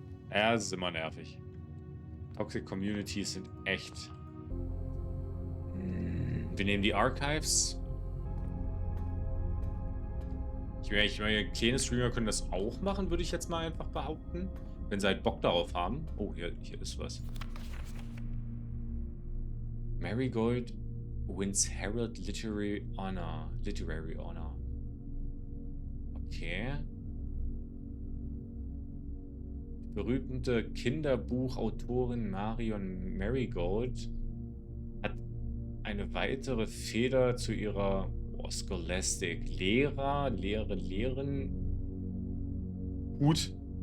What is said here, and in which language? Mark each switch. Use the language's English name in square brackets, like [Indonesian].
[German] Ja, es ist immer nervig. Toxic Communities sind echt. Wir nehmen die Archives. Ich meine, kleine Streamer können das auch machen, würde ich jetzt mal einfach behaupten. Wenn sie halt Bock darauf haben. Oh, hier ist was. [English] Marigold wins Herald Literary Honor. Okay. [German] Die berühmte Kinderbuchautorin Marion Marigold hat eine weitere Feder zu ihrer Scholastic. Lehren. Gut.